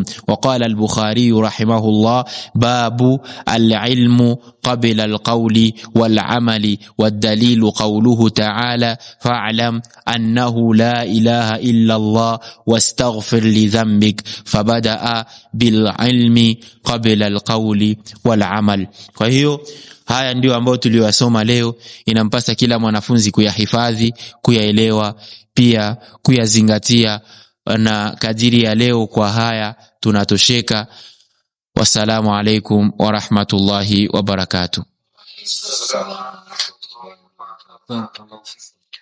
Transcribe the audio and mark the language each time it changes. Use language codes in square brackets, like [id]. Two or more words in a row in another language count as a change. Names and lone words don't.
[ar] وقال البخاري رحمه الله باب العلم قبل القول والعمل. والدليل قوله تعالى فاعلم أنه لا إله إلا الله واستغفر لذنبك. فبدأ بالعلم قبل القول والعمل. [sw] Kwa hiyo haya ndio ambayo tuliyosoma leo. Inampasa kila mwanafunzi kuyahifadhi, kuyaelewa, pia kuyazingatia, na kadiri ya leo kwa haya tunatosheka. [ar] والسلام عليكم ورحمة الله وبركاته.